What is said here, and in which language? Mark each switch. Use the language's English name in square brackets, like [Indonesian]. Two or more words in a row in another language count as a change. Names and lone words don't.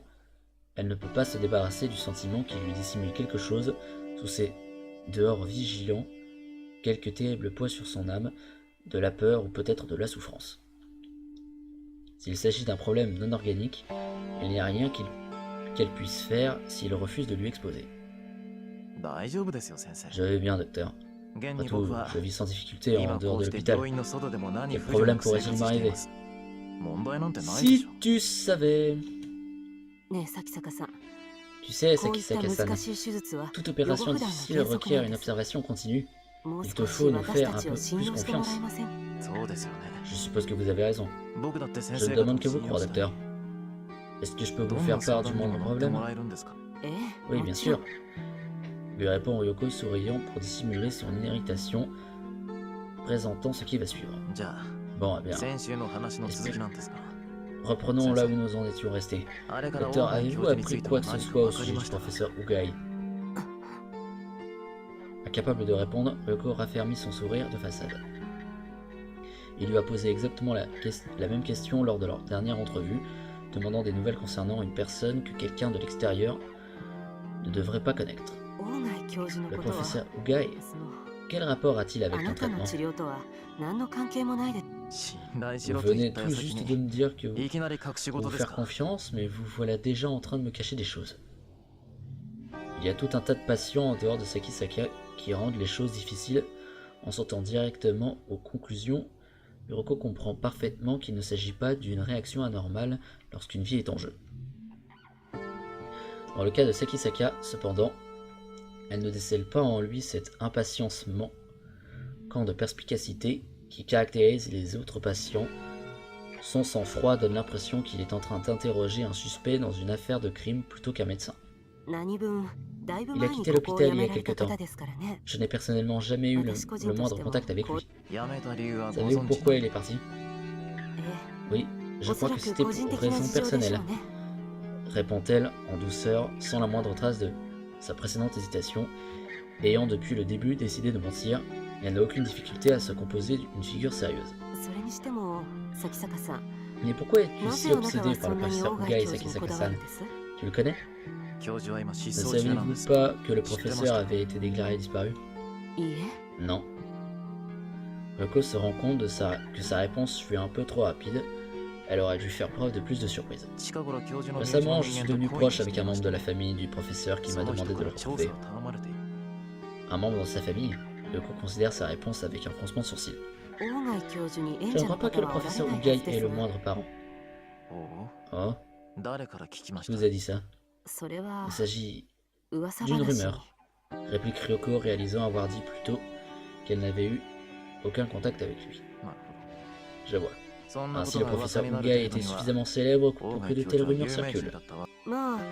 [French] Elle ne peut pas se débarrasser du sentiment qu'il lui dissimule quelque chose sous ses dehors vigilants, quelque terrible poids sur son âme, de la peur ou peut-être de la souffrance. S'il s'agit d'un problème non organique, il n'y a rien qu'elle puisse faire s'il refuse de lui exposer. [Japanese] 大丈夫ですよ先生。 [French] Je vais bien, docteur. [Japanese] 現 [French] Après [Japanese] に [French] tout, [Japanese] 僕は [French] je vis sans difficulté en [Japanese] 今 [French] dehors [Japanese] こう [French] de [Japanese] して [French] l'hôpital. [Japanese] 病院の外でも何 [French] Quel [Japanese] 不自由な [French] problème [Japanese] く生 [French] pourrait-il [Japanese] 活してい [French] m'arriver? [Japanese] ます。問題なんてないでし [French] Si [Japanese] ょ。 [French] tu savais... [Japanese] ねえ咲坂さん、 [French] Tu sais, [Japanese] こういった [French] Sakisaka-san, [Japanese] 難しい手術は [French] toute [Japanese] 予後 [French] opération [Japanese] 不断の [French] difficile [Japanese] 継続 [French] requiert [Japanese] なん [French] une [Japanese] です。 [French] observation continue. [Japanese] もう [French] Il [Japanese] 少 [French] te [Japanese] し [French] faut nous [Japanese] 私 [French] faire [Japanese] た [French] un [Japanese] ち [French] peu [Japanese] を信 [French] plus [Japanese] 用してもら [French] confiance. [Japanese] えません？そうですよね。 [French] Je suppose que vous avez raison. [Japanese] 僕だって先 [French] Je [Japanese] 生 [French] ne [Japanese] 方 [French] demande [Japanese] を [French] que [Japanese] 信 [French] vous [Japanese] 用 [French] croire, [Japanese] したい。 [French] docteur. Est-ce que je peux [Japanese] ど [French] vous [Japanese] ん [French] faire [Japanese] な相 [French] part du [Japanese] 談にも [French] moindre [Japanese] 乗っても [French] problème? [Japanese] らえるんですか？ええ、 [French] Oui, [Japanese] も [French] bien [Japanese] ちろ [French] sûr. [Japanese] ん。 [French] Lui répond Ryoko souriant pour dissimuler son irritation, présentant ce qui va suivre. [Japanese] じゃ [French] Bon, eh [Japanese] あ [French] bien, [Japanese] 先週の話の続きなんですが、 [French] reprenons là où nous en étions restés. [Japanese] あれから [French] Docteur, [Japanese] 大内教 [French] avez-vous [Japanese] 授につ [French] appris [Japanese] いて [French] quoi [Japanese] は [French] que ce [Japanese] 何 [French] soit [Japanese] か [French] au [Japanese] 分かり [French] sujet [Japanese] ま [French] du [Japanese] したか？ [French] professeur Ugai? Incapable de répondre, Ryoko raffermit son sourire de façade. Il lui a posé exactement la même question lors de leur dernière entrevue, demandant des nouvelles concernant une personne que quelqu'un de l'extérieur ne devrait pas connaître. [Japanese] 大内教授の [French] Le [Japanese] ことは、 [French] professeur Ugai, [Japanese] その [French] quel rapport a-t-il [Japanese] あ [French] avec [Japanese] な [French] ton [Japanese] たの [French] traitement? [Japanese] 治療とは何の関係もないで。信頼し [French] Vous [Japanese] ろと言 [French] venez [Japanese] った [French] tout [Japanese] 矢先 [French] juste de [Japanese] に [French] me dire que [Japanese] いきなり隠し [French] pour [Japanese] 事 [French] vous [Japanese] です [French] faire [Japanese] か？ [French] confiance, mais vous voilà déjà en train de me cacher des choses. Il y a tout un tas de patients en dehors de Sakisaka qui rendent les choses difficiles en sautant directement aux conclusions. Ryoko comprend parfaitement qu'il ne s'agit pas d'une réaction anormale lorsqu'une vie est en jeu. Dans le cas de Sakisaka, cependant, elle ne décèle pas en lui cet impatientement, camp de perspicacité qui caractérise les autres patients. Son sang-froid donne l'impression qu'il est en train d'interroger un suspect dans une affaire de crime plutôt qu'un médecin. [Japanese] 何分だいぶ [French] Il a [Japanese] 前に [French] quitté [Japanese] ここを辞 [French] l'hôpital il y [Japanese] め [French] a [Japanese] られ [French] quelque [Japanese] た [French] temps. [Japanese] 方ですからね。 [French] Je n'ai personnellement jamais eu le moindre contact avec lui. [Japanese] 辞めた理由はご [French] Savez-vous [Japanese] 存知 [French] pourquoi il est parti? [Japanese] え [French] Oui, [Japanese] え、 [French] je [Japanese] おそ [French] crois [Japanese] ら [French] que [Japanese] く [French] c'était [Japanese] 個人 [French] pour [Japanese] 的な [French] raison [Japanese] 事情でしょ [French] personnelle, [Japanese] うね。 [French] répond-elle en douceur, sans la moindre trace de sa précédente hésitation. Ayant depuis le début décidé de mentir, elle n'a aucune difficulté à se composer d'une figure sérieuse. [Japanese] それにしても咲坂さん、 [French] Mais pourquoi es-tu [Japanese] な [French] si [Japanese] ぜあなた [French] obsédé [Japanese] は [French] par [Japanese] そ [French] le [Japanese] んなに [French] professeur [Japanese] 大 [French] Ugai [Japanese] 外教授にこだわ [French] Sakisaka-san? [Japanese] るんです？ [French] Tu le connais? [Japanese] 教授は今 [French] Ne [Japanese] 失踪中なんで [French] saviez-vous [Japanese] す。 [French] pas que le Je te professeur demande. avait été déclaré disparu? [Japanese] いいえ、 [French] Non. Ryoko se rend compte que sa réponse fut un peu trop rapide. Elle aurait dû faire preuve de plus de surprise. [Japanese] 近頃教授の身内 [French] Récemment, [Japanese] の [French] je [Japanese] 人 [French] suis [Japanese] 間と [French] devenu [Japanese] 懇意に [French] proche [Japanese] し [French] avec [Japanese] てい [French] un [Japanese] ま [French] membre [Japanese] し [French] de [Japanese] た。 [French] la famille du professeur qui [Japanese] そ [French] m'a [Japanese] の人 [French] demandé [Japanese] か [French] de le [Japanese] ら調 [French] retrouver. [Japanese] 査を頼まれている。 [French] Un membre de sa famille? Ryoko considère sa réponse avec un froncement de sourcil. [Japanese] 大外教授に [French] Je [Japanese] 縁 [French] ne [Japanese] 者の [French] crois pas que [Japanese] 方 [French] le [Japanese] はおられ [French] professeur [Japanese] ないは [French] Ugai [Japanese] ずで [French] est [Japanese] す [French] le [Japanese] が、 [French] moindre parent. [Japanese] おお、 [French] Oh, [Japanese] 誰から聞きまし [French] qui [Japanese] た？ [French] vous a dit ça? [Japanese] それは [French] Il s'agit [Japanese] 噂 [French] d'une [Japanese] 話に。 [French] rumeur, réplique Ryoko, réalisant avoir dit plus tôt qu'elle n'avait eu aucun contact avec lui. [Japanese] なるほど。 [French] Je vois. Ainsi, le professeur Ugai était suffisamment célèbre pour que de telles rumeurs circulent. [Japanese] まあ